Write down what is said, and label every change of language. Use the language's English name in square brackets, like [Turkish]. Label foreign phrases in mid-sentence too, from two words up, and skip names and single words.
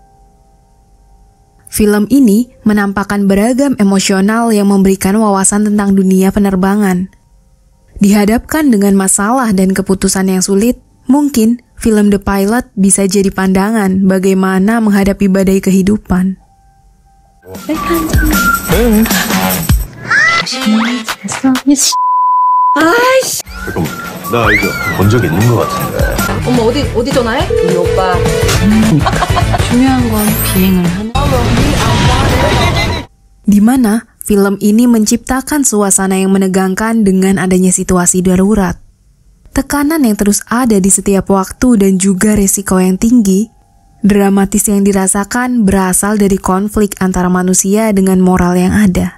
[Indonesian] Film ini menampakkan beragam emosional yang memberikan wawasan tentang dunia penerbangan. Dihadapkan dengan masalah dan keputusan yang sulit, mungkin film The Pilot bisa jadi pandangan bagaimana menghadapi badai kehidupan. [Korean] 잠깐만, 나 이거 본 적 있는 것 같은데. 엄마 어디 전화해? 우리 오빠. 중요한 건 비행을 하는. [Indonesian] Di mana film ini menciptakan suasana yang menegangkan dengan adanya situasi darurat. Tekanan yang terus ada di setiap waktu dan juga resiko yang tinggi, dramatis yang dirasakan berasal dari konflik antara manusia dengan moral yang ada.